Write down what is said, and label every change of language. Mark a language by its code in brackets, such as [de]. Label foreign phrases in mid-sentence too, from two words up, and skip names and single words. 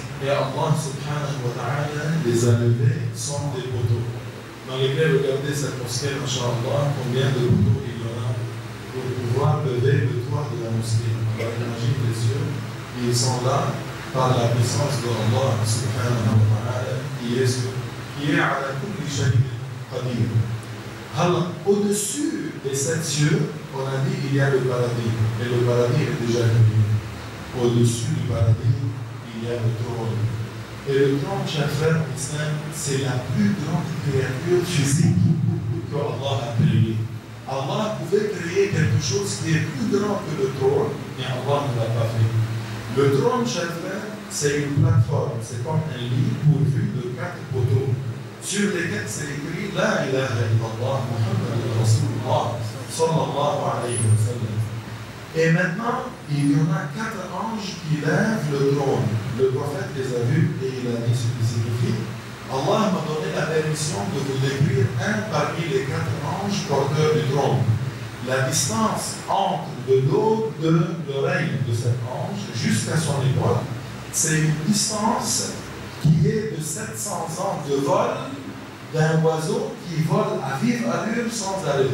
[fr] Et [ar] الله سبحانه وتعالى [fr] les a levés sans des poteaux. Dans lesquels, regardez cette mosquée, Inch'Allah, combien de poteaux il y en a pour pouvoir lever le toit de la mosquée. Alors, imagine les cieux, ils sont là par la puissance de [ar] الله سبحانه وتعالى [fr] qui est à la [ar] كل شيء قدير. [fr] Alors, au-dessus des 7 cieux, on a dit il y a le paradis. Et le paradis est déjà connu. Au-dessus du paradis, il y a le trône. Et le trône, chers frères en islam, c'est la plus grande créature physique que Allah a créée. Allah pouvait créer quelque chose qui est plus grand que le trône, mais Allah ne l'a pas fait. Le trône, chers frères, c'est une plateforme, c'est comme un lit pourvu de 4 poteaux, sur lesquels c'est écrit [ar] لا إله إلا الله محمد رسول الله صلى الله عليه وسلم. [fr] Et maintenant, il y en a 4 anges qui lèvent le trône. Le prophète les a vus et il a dit ce qui signifie Allah m'a donné la permission de vous décrire un parmi les 4 anges porteurs du trône. La distance entre de l'aube de l'oreille de cet ange jusqu'à son épaule, c'est une distance qui est de 700 ans de vol d'un oiseau qui vole à vive allure sans arrêt.